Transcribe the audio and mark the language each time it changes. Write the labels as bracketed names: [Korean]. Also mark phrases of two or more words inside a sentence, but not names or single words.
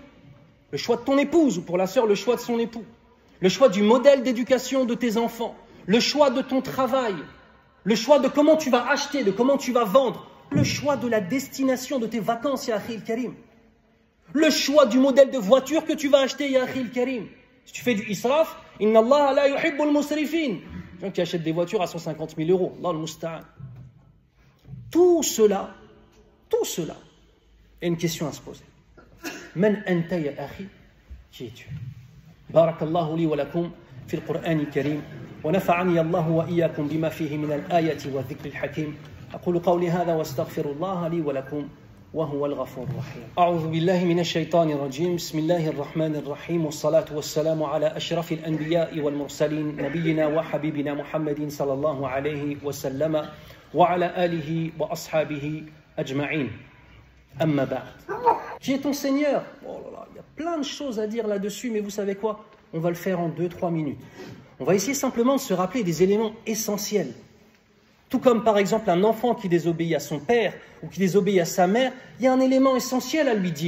[French] Le choix de ton épouse, ou pour la sœur, le choix de son époux. Le choix du modèle d'éducation de tes enfants. Le choix de ton travail. Le choix de comment tu vas acheter, de comment tu vas vendre. Le choix de la destination de tes vacances, [Arabic] يا أخي الكريم. [French] Le choix du modèle de voiture que tu vas acheter, [Arabic] يا أخي الكريم. [French] Si tu fais du israf, [Arabic] إن الله لا يحب المسرفين. [French] Les gens qui achètent des voitures à 150 000 €. [Arabic] الله المستعان. [French] Tout cela est une question à se poser. [Arabic] من أنت يا أخي? [French] Qui es-tu? [Arabic] بارك الله لي ولكم في القرآن الكريم ونفعني الله وإياكم بما فيه من الآيات والذكر الحكيم. أقول قولي هذا واستغفر الله لي ولكم وهو الغفور الرحيم. أعوذ بالله من الشيطان الرجيم. بسم الله الرحمن الرحيم والصلاة والسلام على أشرف الأنبياء والمرسلين نبينا وحبيبنا محمد صلى الله عليه وسلم وعلى آله وأصحابه أجمعين. أما بعد. [French] Qui est ton Seigneur? Oh là là, il y a plein de choses à dire là-dessus, mais vous savez quoi? On va le faire en 2-3 minutes. On va essayer simplement de se rappeler des éléments essentiels. Tout comme par exemple un enfant qui désobéit à son père ou qui désobéit à sa mère, il y a un élément essentiel à lui dire.